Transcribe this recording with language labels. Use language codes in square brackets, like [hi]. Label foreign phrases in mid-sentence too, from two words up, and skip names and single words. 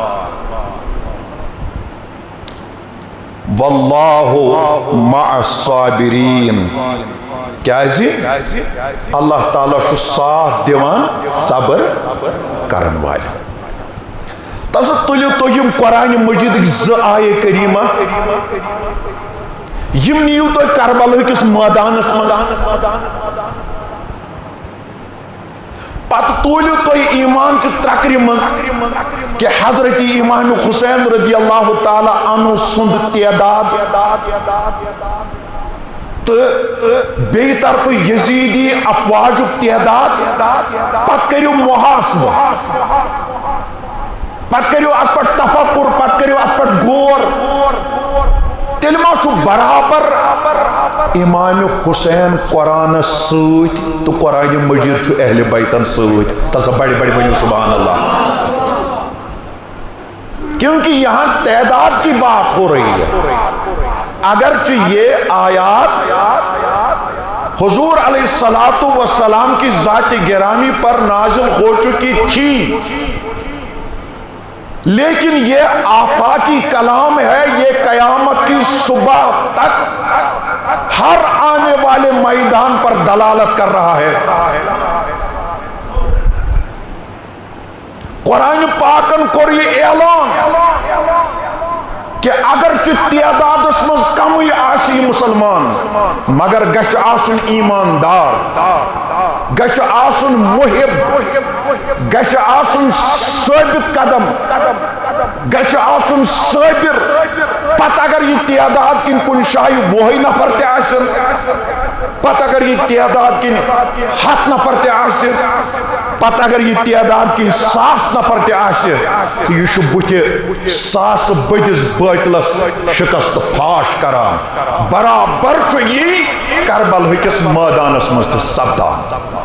[ar] واللہ مع الصابرین [ks] کیازِ اللہ تعالیٰ چھُ ساتھ دیوان صبر کرن والٮ۪ن تسا تُلِو تُہۍ یِم قرآن مجیدٕکۍ 2 آیے کریٖمہ یِم نِیِو تُہۍ کربلا کِس مٲدانس منٛز پتہٕ توٗلِو تُہۍ ایمان چہِ ترکرِ منٛز کہ حضرت امام حسین [ar] رضی اللہ تعالیٰ عنہ [ks] سُنٛد تعداد تو بیٚیہِ طرفہٕ یزیدی افواجُک تعداد پتہٕ کٔرِو محاسبہٕ پتہٕ کٔرِو اتھ پٮ۪ٹھ تفکر پتہٕ کٔرِو اتھ پٮ۪ٹھ غور تیٚلہِ ما چھُ برابر امام حسین قرآنس سۭتۍ تہٕ قرآن مجید چھُ اہل بیتن سۭتۍ تسا بڑِ بڑِ ؤنِو [ar] سبحان اللہ [ur] کیونکہ یہاں تعداد کی بات ہو رہی ہے اگرچہ یہ آیات حضور علیہ السلام کی ذات گرامی پر نازل ہو چکی تھی لیکن یہ آفاقی کلام ہے یہ قیامت کی صبح تک ہر آنے والے میدان پر دلالت کر رہا ہے [ks] قرآن پاکن کور یہ اعلان کہ اگرچہ تعدادس مز کمی آسی مسلمان مگر گژھِ آسُن ایماندار گژھِ آسُن محب گژھِ آسُن ثابت قدم گژھِ آسُن صابر پتہ اگر یہ تعداد کن کن جایہِ 20 نفر تہِ آسن پتہ اگر یہ تعداد کن 100 نفر تہِ آسہِ پتہ اگر یہ تعداد کن 100 نفر تہِ آسہِ تو یہ چھُ بُتھِ 100 بٔڑِس بٲتلس شکست پھاش کران برابر چھُ یی کربلا کِس مٲدانس منٛز تہِ سپدان